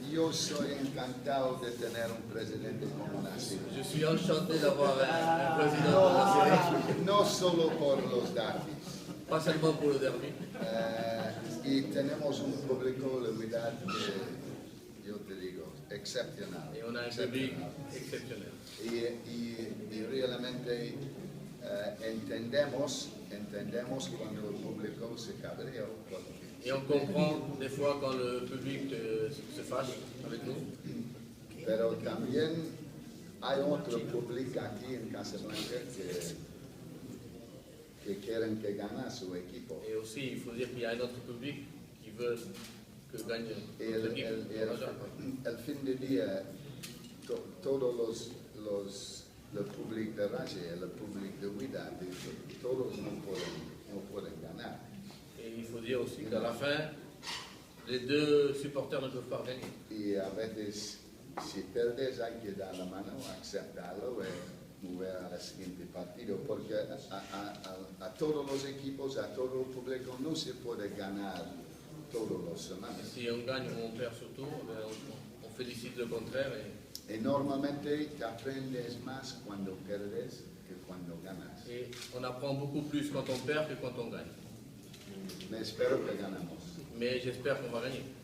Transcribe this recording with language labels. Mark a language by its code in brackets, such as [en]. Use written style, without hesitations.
[es] Yo soy encantado de tener un presidente como Nasser. [fr] Je suis enchanté d'avoir un président de la série, [es] No solo por los derbis. [fr] pas seulement pour le derby. [es] Y tenemos un público, la verdad, que yo te digo, excepcional. [fr] Et on a un public exceptionnel. [es] Y realmente entendemos cuando el público se cabrea. [fr] Et on comprend des fois quand le public se fâche avec nous. [es] Pero también hay otro público aquí en Casablanca que quieren que gane su equipo. [fr] Et aussi, il faut dire qu'il y a un autre public qui veut que gagne [es] Y [fr] notre équipe. [es] el fin de día, todos el público de Raja y el público de Wydad, todos no pueden ganar. [fr] Et il faut dire aussi qu'à la fin, les deux supporters ne peuvent pas gagner. [es] Y a veces, si perdes, hay que dar la mano, aceptarlo y mover al siguiente partido, porque a todos los equipos, a todo el público, no se puede ganar todos los semanas. [fr] Si on gagne ou on perd surtout, on félicite le contraire. [es] Y normalmente te aprendes más cuando pierdes que cuando ganas. [fr] Et on apprend beaucoup plus quand on perd que quand on gagne. [es] Me espero que ganamos. [fr] Mais j'espère qu'on va gagner.